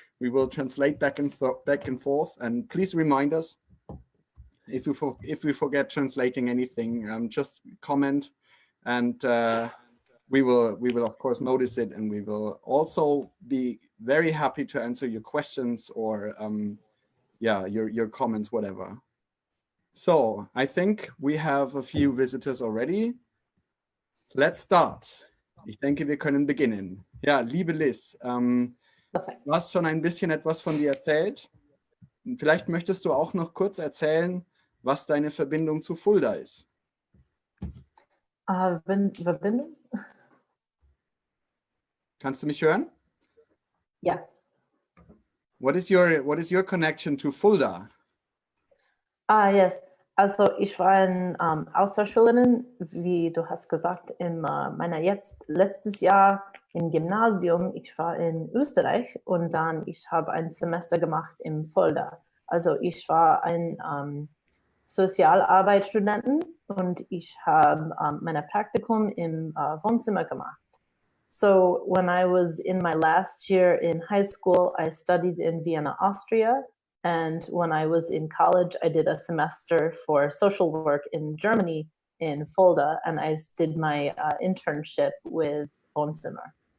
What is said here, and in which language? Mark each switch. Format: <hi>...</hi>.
<en>We will translate back and forth, and please remind us if we forget translating anything, just comment, and we will of course notice it, and we will also be very happy to answer your questions or yeah, your comments, whatever. So I think we have a few visitors already. Let's start.</en> <de>Ich denke, wir können beginnen. Ja, liebe Liz, du hast schon ein bisschen etwas von dir erzählt. Vielleicht möchtest du auch noch kurz erzählen, was deine Verbindung zu Fulda ist. Verbindung? Kannst du mich hören? Ja.</de> <en>What is your connection to Fulda? Yes.</en> <de>Also ich war eine Austauschschülerin, wie du hast gesagt, in letztes Jahr im Gymnasium. Ich war in Österreich und dann ich habe ein Semester gemacht in Fulda. Also ich war ein Sozialarbeitsstudenten und ich habe mein Praktikum im Wohnzimmer gemacht.</de> <en>So when I was in my last year in high school, I studied in Vienna, Austria. And when I was in college, I did a semester for social work in Germany, in Fulda, and I did my internship with Wohnzimmer.</en>